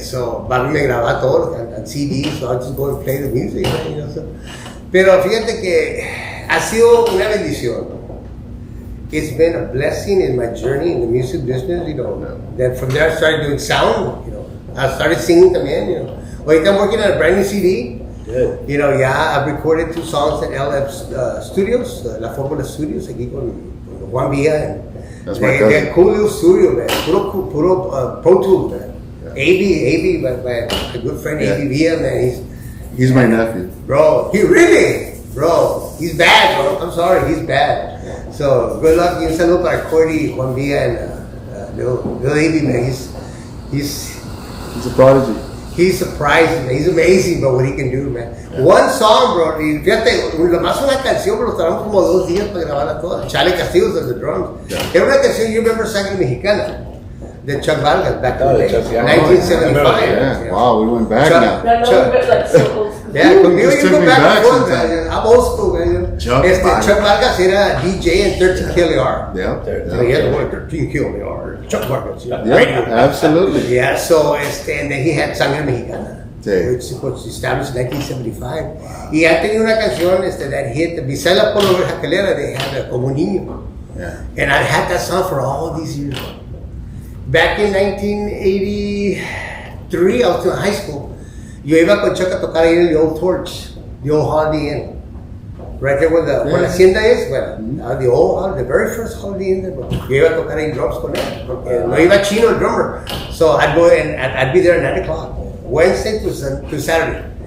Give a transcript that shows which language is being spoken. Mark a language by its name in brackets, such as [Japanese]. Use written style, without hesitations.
[English] So Bobby [Spanish] me grababa todo [English] on CDs, so I'd just go and play the music, you know. So. [Spanish] Pero fíjate que ha sido una bendición. [English] It's been a blessing in my journey in the music business, you know. Then from there I started doing sound, you know. I started singing también, you know. Ahorita I'm working on a brand new CD. Good. You know, yeah, I've recorded 2 songs at LF Studios, La Fórmula Studios, aquí con Juan Villa. That's my cousin. They're cool little studio, man. Puro Pro Tools, man. AB, my good friend Yeah. AB Villa, man. He's my nephew. Bro, bro, he's bad, bro. I'm sorry, he's bad. So good luck. [Spanish] Un saludo para [English] Cordy, Juan Villa, and Little Davey, man, he's a prodigy. He's surprising, man. He's amazing, bro, what he can do, man. Yeah. One song, [Spanish] bro, y fíjate, nomás una canción, pero tardamos como 2 días para grabarla toda. [English] Charlie Castillo's on the drums. Yeah. [Spanish] Era una canción, [English] you remember, Sangre Mexicana, de Chuck Vargas back in the day, 1975. Yeah. Wow, we went back Chuck, now. Chuck. Like so old school. Yeah, conmigo you go back and forth, man. I'm old school, man. Chuck Vargas era DJ in 13 KLR. Yeah. He had 13 KLR. Chuck Vargas. Yeah, absolutely. Yeah, so and then he had Sangre Mexicana, [Spanish] sí. [English] which was established in 1975. Wow. [Spanish] Y ya tenía una canción [English] that hit, beside la Polo Jacalera, they had Como Niño. Yeah. And I had that song for all these years. Back in 1983, I was in high school. [Spanish] Yo iba con Chuck a tocar ahí en the Old Torch, the old Holiday Inn. [English] Right there where the hacienda is, the very first Holiday Inn there. [Spanish] Yo iba a tocar ahí drums con él, porque no iba chino el drummer. [English] So I'd go and I'd be there at 9 o'clock, Wednesday to Saturday.